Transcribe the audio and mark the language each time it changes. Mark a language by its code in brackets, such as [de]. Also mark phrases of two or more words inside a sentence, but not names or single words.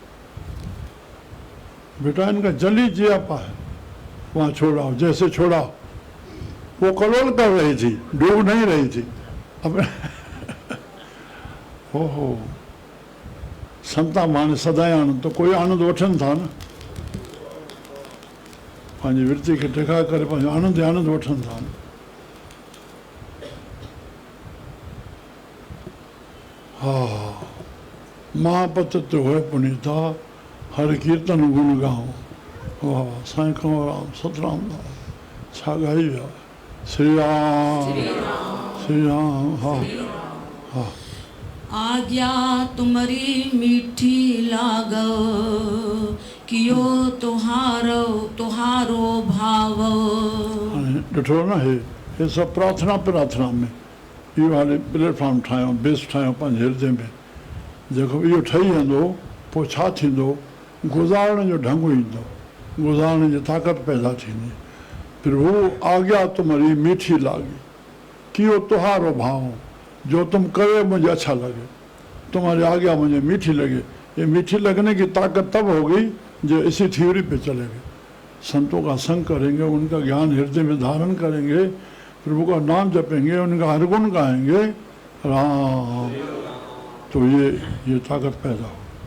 [hi] बेटा इनका जल ही जियापा है, वहाँ छोड़ाओ, जैसे छोड़ाओ। वो कलोल कर रही थी, डूब नहीं रही थी [sd] अपने हो संता माने सदाई आनंद, तो कोई आनंद वठन था न, पंहिंजी वृत्ति खे टिका करे पंहिंजो आनंद आनंद वठन था न। [hi] हा, महापतित होए पुनीता, हर कीर्तन गुण गाओ। [sd] वाह, साईं कंवरराम सतराम दास छा ॻाई विया। [hi] श्री राम श्री राम। हा हा। आज्ञा तुम्हारी मीठी लागो, [sd] कियो तुहारो भाव। ॾिठो न, हे सभु प्रार्थना में इहो हाणे प्लेटफॉर्म ठाहियो, बेस ठाहियो पंहिंजे हृदय में। जेको इहो ठही वेंदो पोइ छा थींदो, गुज़ारण जो ढंग ईंदो, गुज़ारण जी ताक़त पैदा थींदी। [hi] प्रभु आज्ञा तुम्हारी मीठी लागी, [sd] कियो तुहारो भाव, [hi] जो तुम करे मुझे अच्छा लगे, तुम्हारी आज्ञा मुझे मीठी लगे। ये मीठी लगने की ताकत तब होगी जो इसी थ्योरी पे चलेंगे, संतों का संग करेंगे, उनका ज्ञान हृदय में धारण करेंगे, प्रभु का नाम जपेंगे, उनका हर गुण गाएंगे, राम, तो ये ताकत पैदा हो।